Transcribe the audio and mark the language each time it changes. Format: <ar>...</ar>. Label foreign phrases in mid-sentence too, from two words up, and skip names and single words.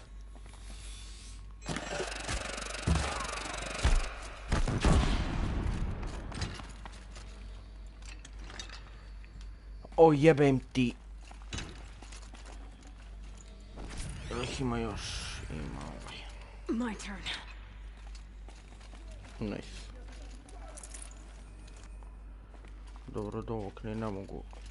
<hr>O jebem ti. Ima još. Ima ovaj.</hr> <en>My turn. Nice.</en> <hr>Dobro, do ovog ne mogu.</hr>